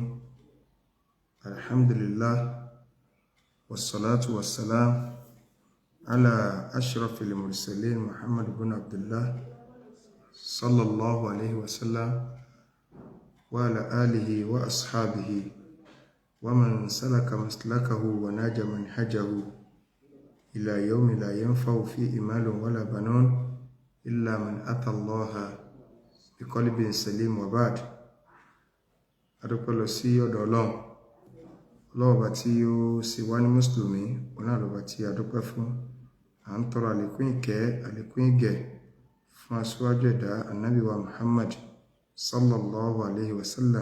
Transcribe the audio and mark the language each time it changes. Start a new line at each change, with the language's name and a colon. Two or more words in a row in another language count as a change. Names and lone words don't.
Arabic: الحمد لله والصلاة والسلام على أشرف المرسلين محمد بن عبد الله صلى الله عليه وسلم وعلى آله وأصحابه ومن سلك مسلكه وناج منهجه إلى يوم لا ينفع فيه مال ولا بنون إلا من أتى الله بقلب سليم وبعد.
Yoruba: adúpẹ́ lọ sí ọ̀dọ̀ Ọlọ́run ọlọ́ọ̀bá tí ó sì wá ní mùsùlùmí ọ̀nà àlọ́bá tí adúpẹ́ fún. À ń tọrọ àlékún ìkẹ́ àlékún ìgẹ̀ fún aṣíwájú ẹ̀dá ànábì wa Muhammad
Arabic: صلى الله عليه وسلم.